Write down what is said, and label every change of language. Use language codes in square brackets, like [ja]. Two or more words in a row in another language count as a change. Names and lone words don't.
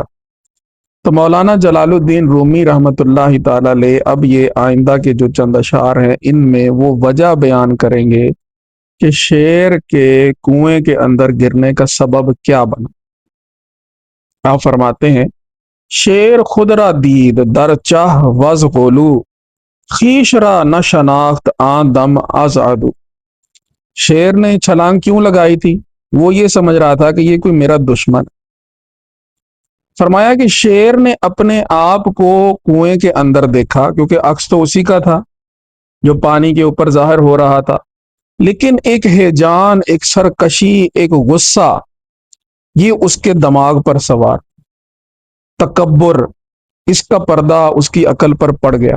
[ur] تو مولانا جلال الدین رومی [ar] رحمۃ اللہ تعالی علیہ [ur] اب یہ آئندہ کے جو چند اشعار ہیں ان میں وہ وجہ بیان کریں گے کہ شیر کے کنویں کے اندر گرنے کا سبب کیا بنا۔ آپ فرماتے ہیں، [fa] شیر خود را دید در چاہ وز غولو، خیش را نہ شناخت آن دم از عدو۔ [ur] شیر نے چھلانگ کیوں لگائی تھی؟ وہ یہ سمجھ رہا تھا کہ یہ کوئی میرا دشمن ہے۔ فرمایا کہ شیر نے اپنے آپ کو کنویں کے اندر دیکھا، کیونکہ عکس تو اسی کا تھا جو پانی کے اوپر ظاہر ہو رہا تھا، لیکن ایک ہیجان، ایک سرکشی، ایک غصہ یہ اس کے دماغ پر سوار، تکبر، اس کا پردہ اس کی عقل پر پڑ گیا۔